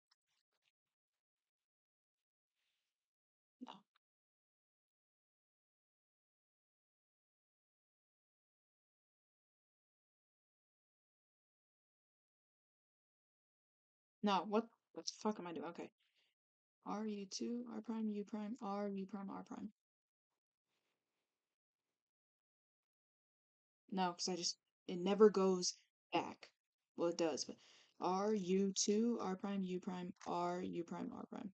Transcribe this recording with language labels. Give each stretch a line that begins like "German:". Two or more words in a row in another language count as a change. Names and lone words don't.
English: No. No, what the fuck am I doing? Okay. R U2, R prime, U prime, R, U prime, R prime. No, because it never goes back. Well, it does, but R U2, R prime, U prime, R, U prime, R prime.